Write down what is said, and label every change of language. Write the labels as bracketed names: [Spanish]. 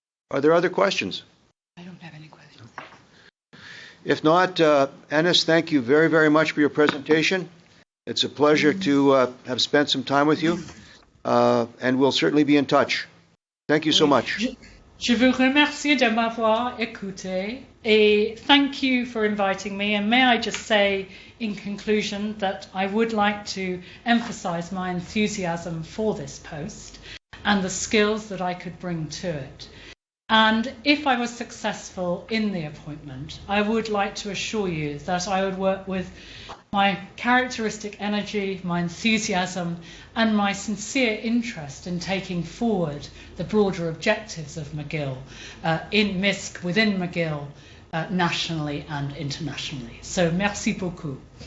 [English] Are there other questions? I don't have any questions. If not, Ennis, thank you very, very much for your presentation. It's a pleasure to have spent some time with you, and we'll certainly be in touch. Thank you so much. [French] Je vous remercie de m'avoir écouté, et [English] thank you for inviting me. And may I just say, in conclusion, that I would like to emphasize my enthusiasm for this post and the skills that I could bring to it. And if I was successful in the appointment, I would like to assure you that I would work with my characteristic energy, my enthusiasm, and my sincere interest in taking forward the broader objectives of McGill in MISC, within McGill, nationally and internationally. So [French] merci beaucoup.